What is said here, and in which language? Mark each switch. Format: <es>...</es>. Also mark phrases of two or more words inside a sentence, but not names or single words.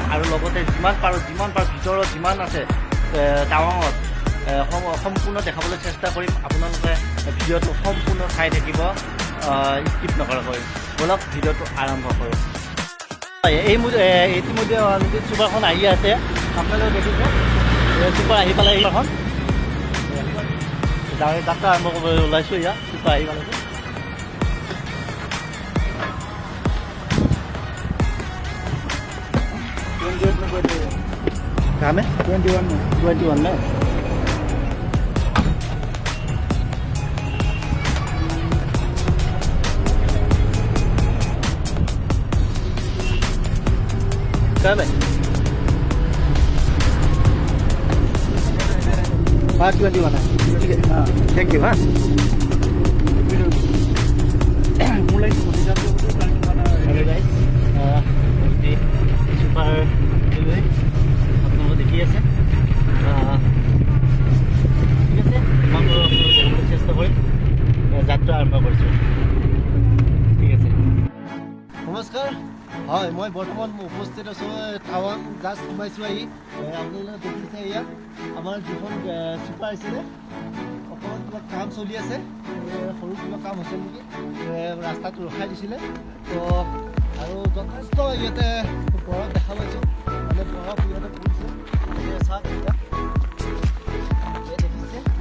<as>আৰু লগতে যিমান পাৰোঁ ভিতৰত যিমান আছে টাৱাঙত সম্পূৰ্ণ দেখাবলৈ চেষ্টা কৰিম আপোনালোকে ভিডিঅ'টো সম্পূৰ্ণ চাই থাকিব স্কিপ নকৰাকৈ বলক ভিডিঅ'টো আৰম্ভ কৰোঁ ইতিমধ্যে অলৰেডি চুপাৰখন আহি আছে আপোনালোকে দেখিছে চুপাৰ আহি পালে এইখন যাত্ৰা আৰম্ভ কৰিবলৈ ওলাইছোঁ এয়া চুপাৰ আহি পালে</as> <hi>कहाँ में 21 में कहाँ में 21 है ठीक है हाँ</hi> <en>thank you</en> <hi>हाँ</hi> <as>सुपर দেখি আছে ঠিক আছে চেষ্টা কৰিম যাত্ৰা আৰম্ভ কৰিছোঁ ঠিক আছে নমস্কাৰ হয় মই বৰ্তমান উপস্থিত আছোঁ টাৱাং জাষ্ট সোমাইছোঁ আহি আপোনালোকে দেখিছে এয়া আমাৰ যিখন চুপাৰ আছিলে অকণমান কিবা কাম চলি আছে সৰু কিবা কাম হৈছে নেকি ৰাস্তাটো ৰখাই দিছিলে তো আৰু যথেষ্ট ইয়াতে বৰফ দেখা পাইছোঁ মানে বৰফ ইয়াতে পৰিছে চাওক এতিয়া দেখিছে</as>